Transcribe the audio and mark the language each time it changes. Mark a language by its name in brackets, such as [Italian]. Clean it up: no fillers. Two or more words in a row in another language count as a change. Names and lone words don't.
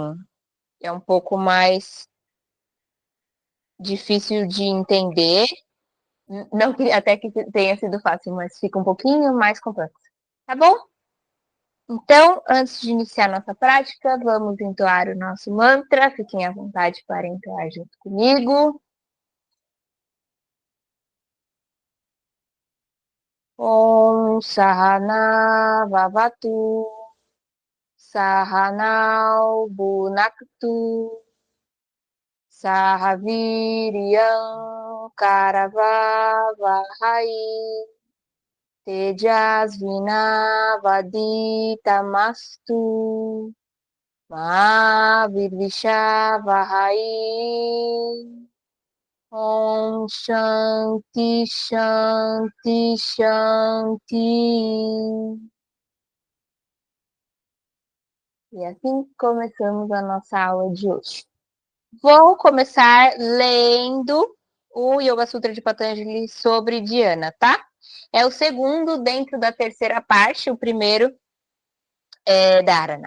[Portuguese] É um pouco mais difícil de entender. Não que até que tenha sido fácil, mas fica um pouquinho mais complexo. Tá bom? Então, antes de iniciar nossa prática, vamos entoar o nosso mantra. Fiquem à vontade para entoar junto comigo. [Sanskrit] Om Sahana Vavatu Sahanau Bunaktu Sahaviriyam Karavavahai Tejasvinavaditamastu Mahavirvishavahai. Om Shanti Shanti Shanti. [Portuguese] E assim começamos a nossa aula de hoje. Vou começar lendo o Yoga Sutra de Patanjali sobre Dhyana, tá? É o segundo dentro da terceira parte, o primeiro é Dharana.